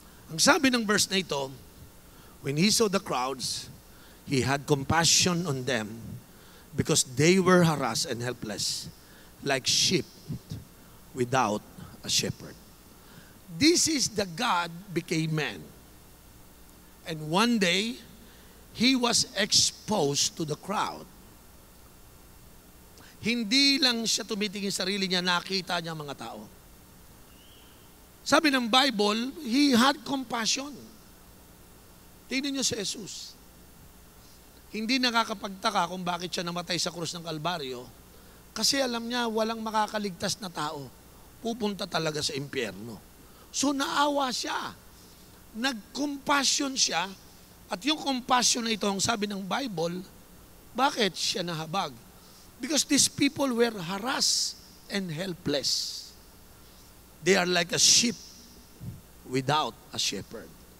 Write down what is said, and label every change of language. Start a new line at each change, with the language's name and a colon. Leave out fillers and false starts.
Filipino: Ang sabi ng verse na ito,
English: when he saw the crowds, he had compassion on them because they were harassed and helpless, like sheep without a shepherd. This is the God became man. And one day, he was exposed to the crowd.
Filipino: Hindi lang siya tumitingin sa sarili niya, nakita niya mga tao. Sabi ng Bible,
English: he had compassion.
Filipino: Tingnan niyo si Jesus. Hindi nakakapagtaka kung bakit siya namatay sa krus ng Kalbaryo, kasi alam niya walang makakaligtas na tao. Pupunta talaga sa impyerno. So naawa siya. Nag-compassion siya. At yung compassion na ito, ang sabi ng Bible, bakit siya nahabag?
English: Because these people were harassed and helpless. They are like a sheep without a shepherd.